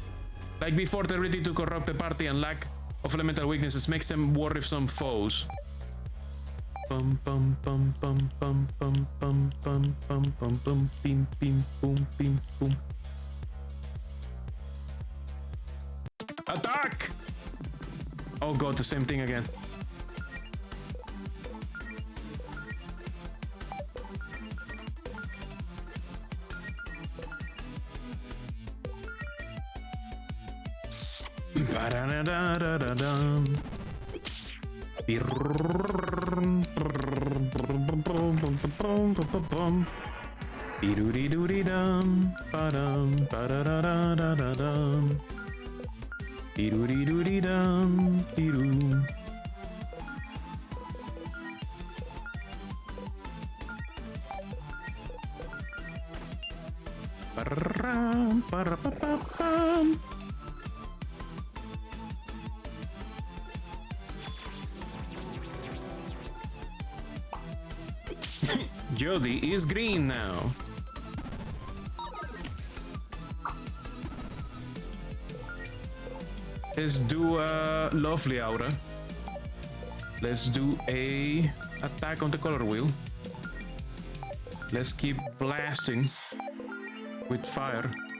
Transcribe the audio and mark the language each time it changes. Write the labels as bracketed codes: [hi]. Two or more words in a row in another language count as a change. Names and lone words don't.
[en] Like before, they're ready to corrupt the party, and lack of elemental weaknesses makes them worrisome foes. Bum bum bum bum bum bum bum bum bum bum bum bim bim boom bim boom. Attack! Oh god, the same thing again. Ba-da-da-da-da-da-dum. Be-doo-dee-doo-dee-dum, ba-dum, ba-da-da-da-da-da-dum. Be-doo-dee-doo-dee-dum, be-doo. Ba-da-da-dum, ba-da-ba-ba-bum. Jody is green now. Let's do a lovely aura. Let's do a attack on the color wheel. Let's keep blasting with fire.